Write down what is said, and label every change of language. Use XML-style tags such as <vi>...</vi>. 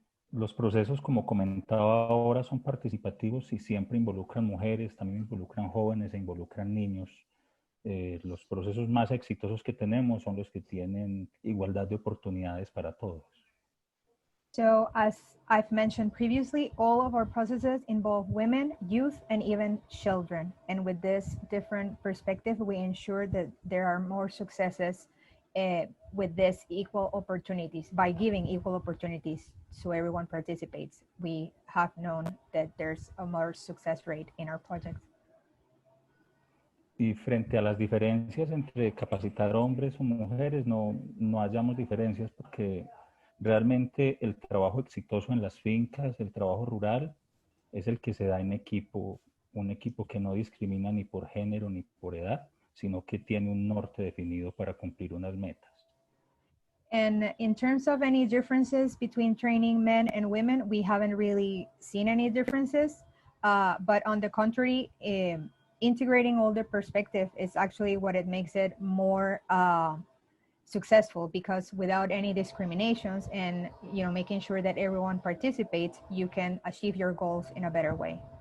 <es>Los procesos, como comentaba ahora, son participativos y siempre involucran mujeres, también involucran jóvenes e involucran niños. Los procesos más exitosos que tenemos son los que tienen igualdad de oportunidades para todos.</es> <en>So as I've mentioned previously, all of our processes involve women, youth, and even children. And with this different perspective, we ensure that there are more successes with this equal opportunities, by giving equal opportunities so everyone participates. We have known that there's a more success rate in our projects.</en> <es>Y frente a las diferencias entre capacitar hombres o mujeres, no hallamos diferencias, porque realmente el trabajo exitoso en las fincas, el trabajo rural, es el que se da en equipo, un equipo que no discrimina ni por género ni por edad, sino que tiene un norte definido para cumplir unas metas.</es> <en>And in terms of any differences between training men and women, we haven't really seen any differences, but on the contrary, integrating all the perspective is actually what it makes it more successful, because without any discriminations and making sure that everyone participates, you can achieve your goals in a better way.</en>